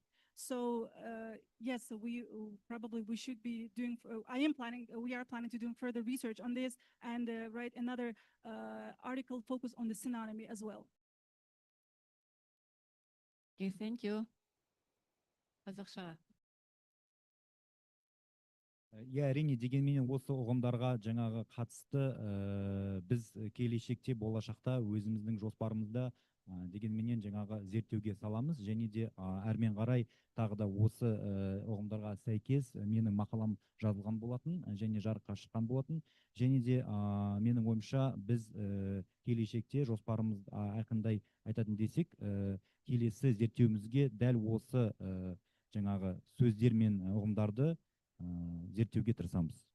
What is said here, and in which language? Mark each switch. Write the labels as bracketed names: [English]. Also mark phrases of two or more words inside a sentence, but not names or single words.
[English] So yes, so we should be doing. We are planning to do further research on this and write another article focused on the synonymy as well. Okay, thank you. [Kazakh] Қазақша. Иә, әрине, дегенменен осы ұғымдарға жаңағы қатысты біз келешекте болашақта өзіміздің жоспарымызда дегенменен жаңағы зерттеуге саламыз, және де әрмен қарай тағы да осы ұғымдарға сәйкес менің мақалам жазылған болатын және жарыққа шыққан болатын, және де менің ойымша біз келешекте жоспарымыз айқындай айтатын десек, келесі зерттеуімізге дәл осы жаңағы сөздер мен ұғымдарды зерттеуге тырысамыз.